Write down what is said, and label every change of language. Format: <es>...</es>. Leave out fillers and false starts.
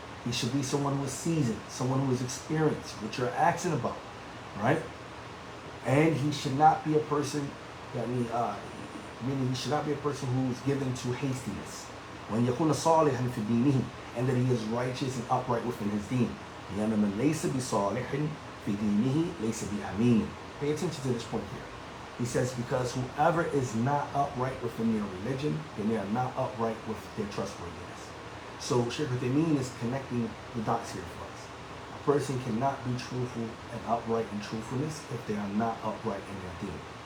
<en>He should be someone who is seasoned, someone who is experienced, which you're asking about, right? And he should not be a person he should not be a person who is given to hastiness. When</en> <ar>يكون صالحا في دينه,</ar> <en>and that he is righteous and upright within his deen.</en> <ar>لأن من ليس بصالح في دينه ليس بأمين.</ar> <en>Pay attention to this point here. He says, because whoever is not upright within their religion, then they are not upright with their trustworthiness. So Shaykh Uthaymeen is connecting the dots here for us. A person cannot be truthful and upright in truthfulness if they are not upright in their deen.</en>